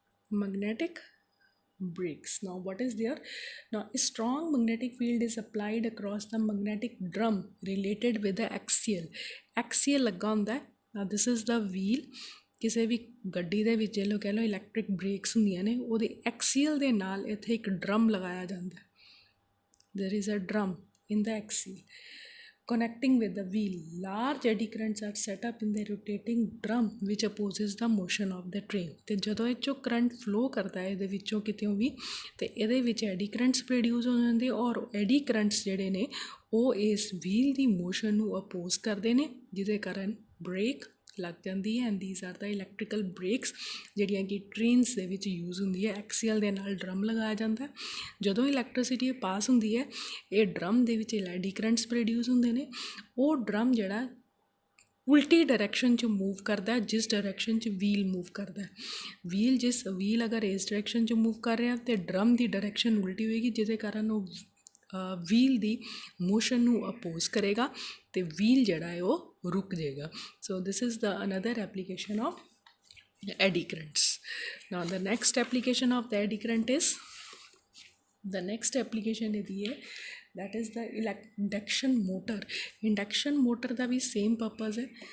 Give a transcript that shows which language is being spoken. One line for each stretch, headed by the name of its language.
English: Magnetic brakes. Now what is there? Now a strong magnetic field is applied across the magnetic drum related with the axial
Punjabi: ਲੱਗਾ ਹੁੰਦਾ।
English: Now this is the wheel।
Punjabi: ਕਿਸੇ ਵੀ ਗੱਡੀ ਦੇ ਵਿੱਚ ਜੇ ਲੋ ਕਹਿ ਲਓ ਇਲੈਕਟ੍ਰਿਕ ਬ੍ਰੇਕਸ ਹੁੰਦੀਆਂ ਨੇ, ਉਹਦੇ ਐਕਸੀਅਲ ਦੇ ਨਾਲ ਇੱਥੇ ਇੱਕ ਡਰਮ ਲਗਾਇਆ ਜਾਂਦਾ।
English: there is a drum in the axial connecting with the wheel. Large eddy currents are set up in the rotating drum which opposes the motion of the train।
Punjabi: ਤੇ ਜਦੋਂ ਇਹ 'ਚੋਂ ਕਰੰਟ ਫਲੋ ਕਰਦਾ ਹੈ ਇਹਦੇ ਵਿੱਚੋਂ ਕਿਤੇੋਂ ਵੀ, ਤੇ ਇਹਦੇ ਵਿੱਚ ਐਡੀ ਕਰੰਟਸ ਪ੍ਰੋਡਿਊਸ ਹੋ ਜਾਂਦੇ, ਔਰ ਐਡੀ ਕਰੰਟਸ ਜਿਹੜੇ ਨੇ ਉਹ ਇਸ ਵਹੀਲ ਦੀ ਮੋਸ਼ਨ ਨੂੰ ਅਪੋਜ਼ ਕਰਦੇ ਨੇ, ਜਿਹਦੇ ਕਾਰਨ ਬ੍ਰੇਕ ਲੱਗ ਜਾਂਦੀ ਹੈ।
English: and these are the electrical brakes
Punjabi: ਜਿਹੜੀਆਂ ਕਿ ਟ੍ਰੇਨਸ ਦੇ ਵਿੱਚ ਯੂਜ਼ ਹੁੰਦੀ ਹੈ। ਐਕਸੀਅਲ ਦੇ ਨਾਲ ਡਰਮ ਲਗਾਇਆ ਜਾਂਦਾ। ਜਦੋਂ ਇਲੈਕਟ੍ਰੀਸਿਟੀ ਪਾਸ ਹੁੰਦੀ ਹੈ ਇਹ ਡਰਮ ਦੇ ਵਿੱਚ ਐਡੀ ਕਰੰਟਸ ਪ੍ਰੋਡਿਊਸ ਹੁੰਦੇ ਨੇ। ਉਹ ਡਰਮ ਜਿਹੜਾ ਉਲਟੀ ਡਾਇਰੈਕਸ਼ਨ 'ਚ ਮੂਵ ਕਰਦਾ, ਜਿਸ ਡਾਇਰੈਕਸ਼ਨ 'ਚ ਵੀਲ ਮੂਵ ਕਰਦਾ। ਵੀਲ ਅਗਰ ਇਸ ਡਾਇਰੈਕਸ਼ਨ 'ਚ ਮੂਵ ਕਰ ਰਿਹਾ ਤਾਂ ਡਰਮ ਦੀ ਡਾਇਰੈਕਸ਼ਨ ਉਲਟੀ ਹੋਏਗੀ, ਜਿਹਦੇ ਕਾਰਨ ਉਹ ਵੀਲ ਦੀ ਮੋਸ਼ਨ ਨੂੰ ਅਪੋਜ਼ ਕਰੇਗਾ ਅਤੇ ਵੀਲ ਜਿਹੜਾ ਹੈ ਉਹ ਰੁਕ ਜਾਏਗਾ।
English: So this is the another application of eddy currents. Now the next application of the eddy current is, the next application
Punjabi: ਇਹਦੀ ਹੈ
English: that is the induction motor।
Punjabi: induction motor ਦਾ we same purpose ਹੈ।